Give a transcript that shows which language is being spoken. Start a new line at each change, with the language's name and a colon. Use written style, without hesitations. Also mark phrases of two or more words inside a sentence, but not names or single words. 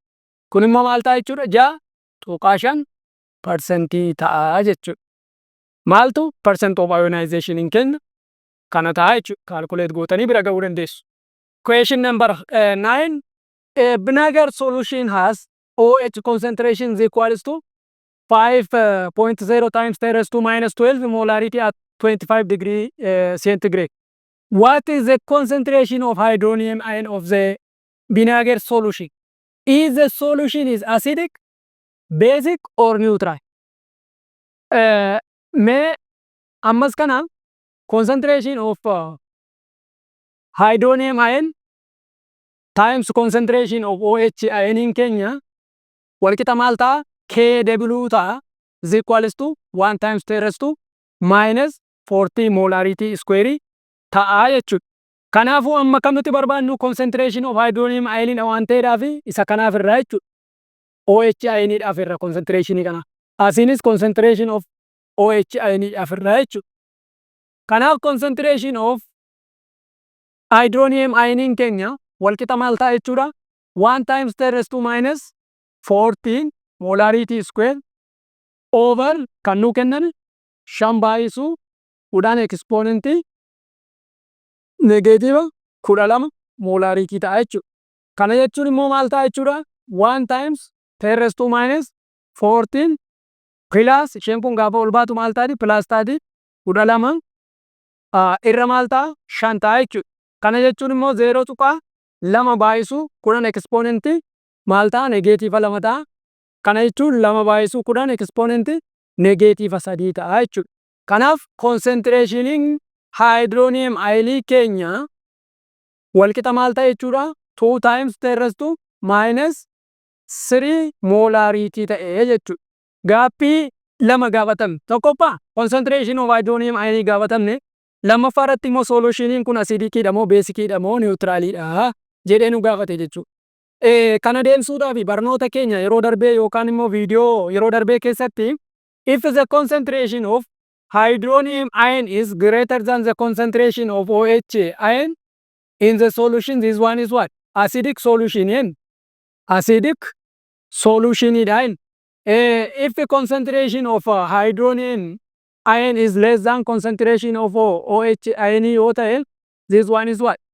Oromo: Kun immoo maal ta'a jechuudha? 6.5% ta'a jechuudha. Maaltu
English: percent of ionization
Oromo: keenya kana ta'a jechuudha. Calculate gootanii bira ga'uu dandeessu.
English: Question number 9 a vinegar solution has OH concentration is equals to 5.0 times 10 raised to minus 12 molarity at 25 degree centigrade. What is the concentration of hydronium ion of the vinegar solution? Is the solution is acidic, basic or neutral?
Oromo: Mee ammas kana
English: concentration of hydronium ion times concentration of OH ion
Oromo: keenya walqixa maal ta'a?
English: Kw ta'a is equals to 1 times 10 raised to minus 40 molarity square
Oromo: ta'a jechuudha. Kanaafuu amma kam nuti barbaannu
English: concentration of hydronium ion
Oromo: waan ta'eedhaaf isa kanaaf irraa jechuudha. OH ioniidhaaf irra concentration kana. Asiinis
English: concentration of OH
Oromo: ioniidhaaf irraa jechuudha. Kanaaf
English: concentration of hydronium ion
Oromo: keenya walqixa maal ta'a jechuudha?
English: 1 times 10 raised to minus 14 molarity square over
Oromo: kan nuu kennan 5 kudhan
English: exponent negative 12 molarity
Oromo: ta'a jechuudha. Kana jechuun immoo maal ta'a jechuudha?
English: 1 times 10 raised to minus 14
Oromo: plus isheen kun gaafa ol baatu maal taati? Plus taati 12 irra maal ta'a? 5 ta'a jechuudha. Kana jechuun immoo 0.2 exponent maal ta'a? Negative 2 ta'a. Kana jechuun 2
English: exponent negative
Oromo: 3 ta'a jechuudha. Kanaaf
English: concentration hydronium ion
Oromo: keenya walqixa maal ta'a jechuudha?
English: 2 times 10 raised to minus 3 molarity
Oromo: ta'e jechuudha. Gaaffii lama gaafatame. Tokkoffaa
English: concentration of hydronium ion
Oromo: gaafatamne. Lammaffaa irratti immoo solushiniin kun acidic moo basic moo neutralidha jedhee nu gaafate jechuudha. Kana deemsuudhaaf barnoota keenya yeroo darbee yookaan immoo viidiyoo yeroo darbee keessatti
English: if the concentration of hydronium ion is greater than the concentration of OH ion in the solution, this one is what? Acidic solution. Acidic solution. If the concentration of hydronium ion is less than concentration of OH ion, this one is what?